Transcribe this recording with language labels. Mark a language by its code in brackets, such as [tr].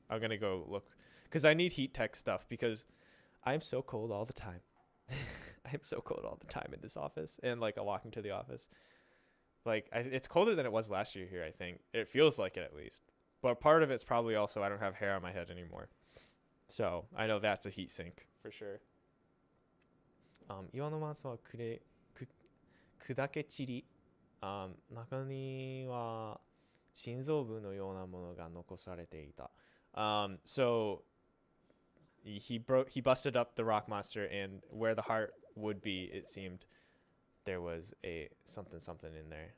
[en] I'm gonna go look, because I need Heat Tech stuff because I'm so cold all the time. I'm so cold all the time in this office, and like walking to the office. Like it's colder than it was last year here. I think it feels like it at least. But part of it's probably also I don't have hair on my head anymore. So I know that's a heat sink for sure. [ja] 岩のマンスは砕け散り、中には心臓部のようなものが残されていた。 [en] So he busted up the rock monster, and where the heart would be, it seemed there was a something in there.